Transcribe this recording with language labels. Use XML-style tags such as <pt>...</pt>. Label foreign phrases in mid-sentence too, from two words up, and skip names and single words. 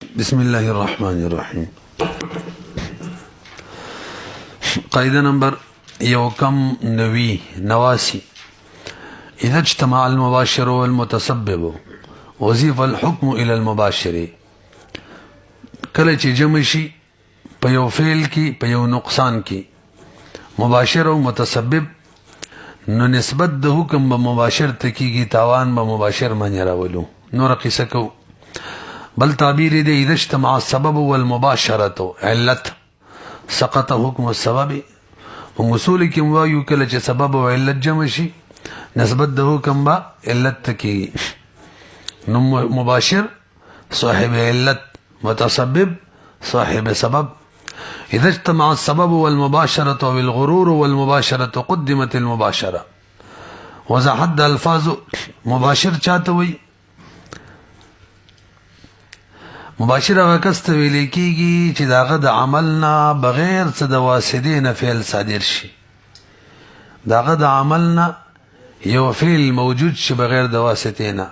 <ar>بسم الله الرحمن الرحيم. قاعدة نمبر يوكم نواسي إذا اجتمع المباشر والمتسبب وظيف الحكم إلى المباشر.</ar> <ps>کله چې جمع شي په یو فعل کې په یو نقصان کې مباشر او متسبب نو نسبت د حکم به مباشر ته کېږي، تاوان به مباشر باندې راولو. نور قصه کو بل تعبیر دی</ps> <ar>اذا اجتمع السبب والمباشرة علت سقط حکم السبب.</ar> <ps>اصول کې وایو کله چې سبب او علت جمع شي نسبت د حکم به علت ته کېږي، نو مباشر صاحب علت، متسبب صاحب سبب.</ps> <ar>إذا اجتمع السبب والمباشرة والغرور والمباشرة قدمت المباشرة.</ar> <ps>وضاحت الفاظ مباشر چاته وي؟ مباشر هغه کس ته ویل کېږي چې داغه د عمل نه بغیر څه د واسطې نه فعل صادر شي. داغه د عمل نه یو فعل موجود شي بغیر د واسطې نه.</ps>